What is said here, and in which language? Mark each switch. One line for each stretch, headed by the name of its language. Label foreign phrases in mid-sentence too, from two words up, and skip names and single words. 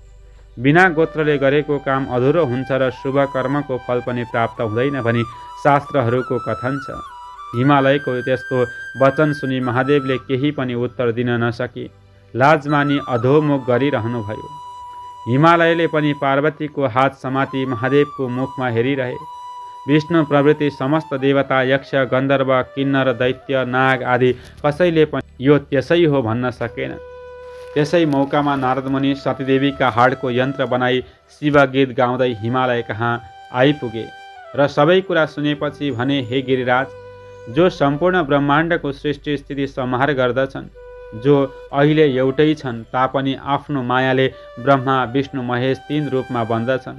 Nepali: बिना गोत्रले गरेको काम अधुरो हुन्छ र शुभ कर्मको फल पनि प्राप्त हुँदैन भनी शास्त्रहरूको कथन छ। हिमालयको त्यस्तो वचन सुनि महादेवले केही पनि उत्तर दिन नसकी लाज मानी अधोमुख गरिरहनुभयो। हिमालयले पनि पार्वतीको हात समाती महादेवको मुखमा हेरिरहे। विष्णु प्रभृति समस्त देवता, यक्ष, गन्धर्व, किन्नर, दैत्य, नाग आदि कसैले पनि यो त्यसै हो भन्न सकेन। त्यसै मौकामा नारदमुनि सतीदेवीका हाडको यन्त्र बनाई शिवगीत गाउँदै हिमालय कहाँ आइपुगे र सबै कुरा सुनेपछि भने, हे गिरिराज, जो सम्पूर्ण ब्रह्माण्डको सृष्टि स्थिति संहार गर्दछन्, जो अहिले एउटै छन् तापनि आफ्नो मायाले ब्रह्मा, विष्णु, महेश 3 रूपमा बन्दछन्।